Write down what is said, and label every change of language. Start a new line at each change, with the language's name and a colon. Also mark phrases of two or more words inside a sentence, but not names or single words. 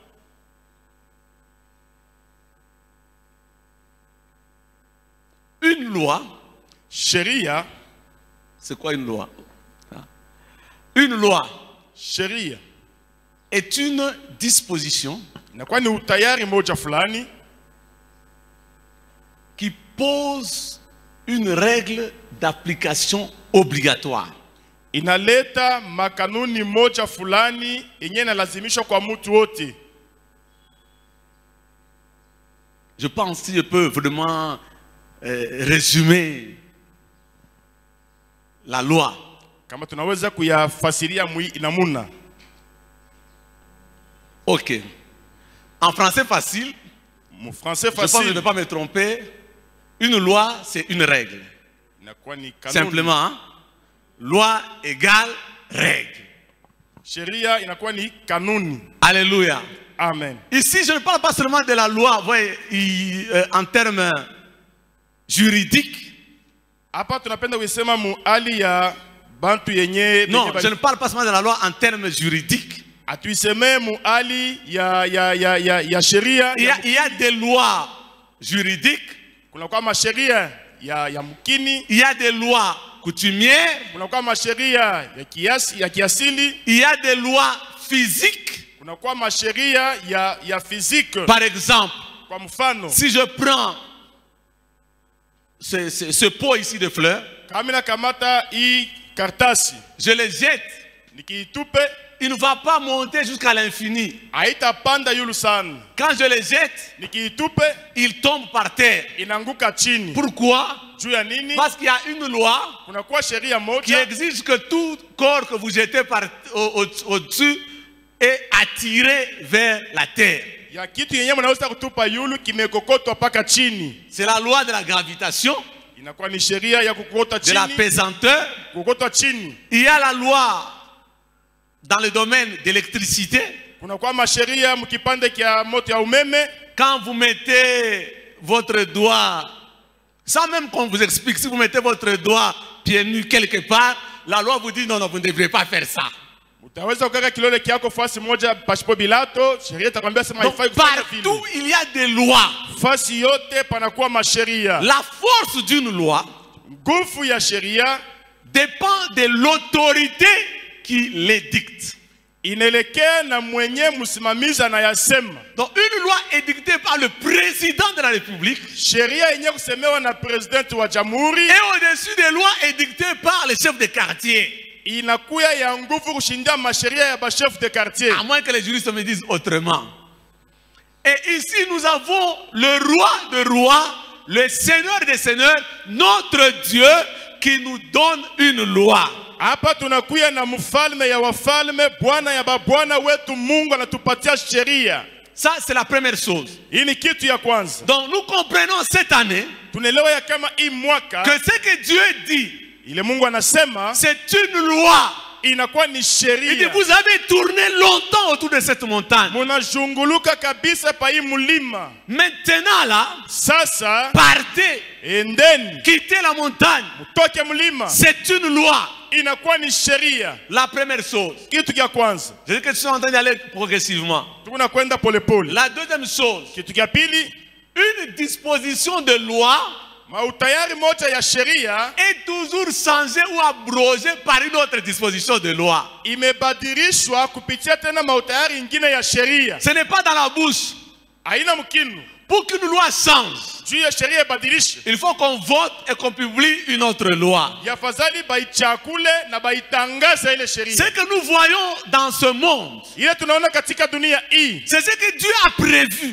French: Une loi,
Swahili: Sheria,
French: c'est quoi une loi? Une loi
Swahili: sheria
French: est une disposition
Swahili: inakuwa ni utayari moja fulani
French: qui pose une règle d'application obligatoire.
Swahili: inaleta makanuni moja fulani yenye inalazimishwa kwa mtu wote.
French: Je pense que je peux vraiment résumer la loi.
Swahili: Kama tunaweza kuyafasiria namuna.
French: Ok. En français facile,
Swahili: Mu français
French: je pense que je ne facile vais pas me tromper. Une loi, c'est une règle.
Swahili: inakuwa ni kanuni.
French: Simplement, hein? Loi égale règle.
Swahili: Sheria inakuwa ni kanuni.
French: Alléluia.
Swahili: Amen.
French: Ici, je ne parle pas seulement de la loi voyez, en termes juridiques.
Swahili: Hapa tunapenda kusema mu hali ya bantu yenye
French: Non, je ne parle pas seulement de la loi en termes juridiques.
Swahili: atuiseme mu hali ya sheria.
French: Il y a des lois juridiques.
Swahili: Kuna kwa masheria ya mkini,
French: Il y a des lois coutumières.
Swahili: kuna kwa masheria ya kiasili,
French: Il y a des lois physiques.
Swahili: kuna kwa masheria ya physique.
French: Par exemple,
Swahili: Kwa mfano,
French: si je prends ce pot ici de fleurs,
Swahili: kama mina kamata hii kartasi,
French: je le jette,
Swahili: nikiitupe
French: il ne va pas monter jusqu'à l'infini.
Swahili: haitapanda yulu sana.
French: Quand je le jette,
Swahili: Nikiitupe
French: il tombe par terre.
Swahili: inaanguka chini.
French: Pourquoi?
Swahili: Juu ya nini?
French: Parce qu'il y a une loi
Swahili: Kuna kwa sheria
French: qui
Swahili: moja
French: exige que tout corps que vous jetez au-dessus est attiré vers la terre.
Swahili: ya kitu yenyewe mnaweza kutupa yulu kimekokotwa paka chini.
French: C'est la loi de la gravitation,
Swahili: Inakuwa ni sheria ya kukokota
French: de la
Swahili: chini,
French: pesanteur.
Swahili: kukokotwa chini.
French: Il y a la loi dans le domaine d'électricité.
Swahili: Kuna kwa masheria mkipande kia moto ya umeme,
French: Quand vous mettez votre doigt, sans même qu'on vous explique, si vous mettez votre doigt pieds nus quelque part, la loi vous dit non, non, vous ne devrez pas faire ça.
Swahili: utaweza kukaka kilole kiako fasi moja pasipo bilato, sheria itakwambia sema
French: Donc
Swahili: haifai kufanya
French: partout,
Swahili: vile.
French: il y a des lois.
Swahili: Fasi yote panakuwa masheria.
French: La force d'une loi
Swahili: Nguvu ya sheria
French: dépend de l'autorité qui l'édicte.
Swahili: Inaelekea na mwenye msimamizi anayasema.
French: Donc une loi édictée par le président de la République.
Swahili: Sheria yenye kusemewa na president wa jamhuri.
French: Et au-dessus des lois édictées par les chefs de quartier.
Swahili: Inakuya ya nguvu kushinda masheria ya ba
French: chef de quartier. À moins que les juristes me disent autrement. Et ici nous avons le roi de rois, le seigneur des seigneurs, notre Dieu qui nous donne une loi.
Swahili: Hapa tunakuya na mfalme ya wafalme, bwana ya babwana wetu, Mungu anatupatia sheria.
French: Ça c'est la première chose.
Swahili: Hii ni kitu ya kwanza.
French: Donc nous comprenons cette année
Swahili: tunaelewa ya kama hii mwaka
French: que ce que Dieu dit,
Swahili: ile Mungu anasema
French: c'est une loi.
Swahili: Inakuwa ni sheria.
French: Il dit vous avez tourné longtemps autour de cette montagne.
Swahili: Munazunguluka kabisa pa hii mulima.
French: Maintenant là,
Swahili: sasa
French: partez,
Swahili: endeni,
French: quittez la montagne.
Swahili: Mutoke mulima.
French: C'est une loi.
Swahili: Inakuwa ni sheria.
French: La première chose.
Swahili: Kitu kia kwanza.
French: Je dis que tu es en train d'aller progressivement.
Swahili: Tunakwenda pole pole.
French: La deuxième chose.
Swahili: Kitu kia pili,
French: une disposition de loi
Swahili: mautayari moja ya sheria
French: est toujours changée ou abrogée par une autre disposition de loi.
Swahili: Imebadirishwa kupitia tena mautayari ingine ya sheria.
French: Ce n'est pas dans la bouche.
Swahili: Haina mkinu.
French: Pour qu'une loi change, il faut qu'on vote et qu'on publie une autre loi. Ce que nous voyons dans ce monde, c'est ce que Dieu a prévu.